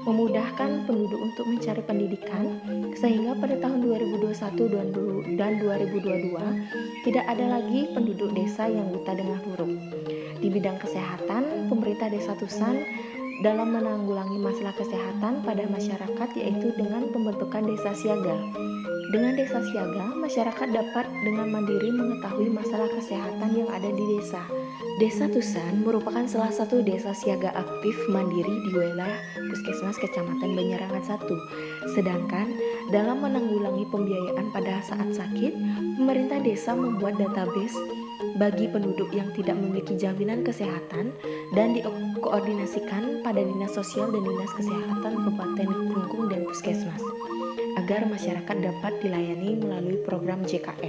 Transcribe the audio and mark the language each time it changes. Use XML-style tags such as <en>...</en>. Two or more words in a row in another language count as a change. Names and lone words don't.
<id>memudahkan penduduk untuk mencari pendidikan, sehingga pada tahun 2021 dan 2022 tidak ada lagi penduduk desa yang buta dengan huruf. Di bidang kesehatan, pemerintah Desa Tusan dalam menanggulangi masalah kesehatan pada masyarakat yaitu dengan pembentukan desa siaga. Dengan desa siaga, masyarakat dapat dengan mandiri mengetahui masalah kesehatan yang ada di desa. Desa Tusan merupakan salah satu desa siaga aktif mandiri di wilayah Puskesmas Kecamatan Banyarangan 1. Sedangkan dalam menanggulangi pembiayaan pada saat sakit, pemerintah desa membuat database bagi penduduk yang tidak memiliki jaminan kesehatan dan dikoordinasikan pada Dinas Sosial dan Dinas Kesehatan Kabupaten Klungkung dan Puskesmas agar masyarakat dapat dilayani melalui program JKN.</id>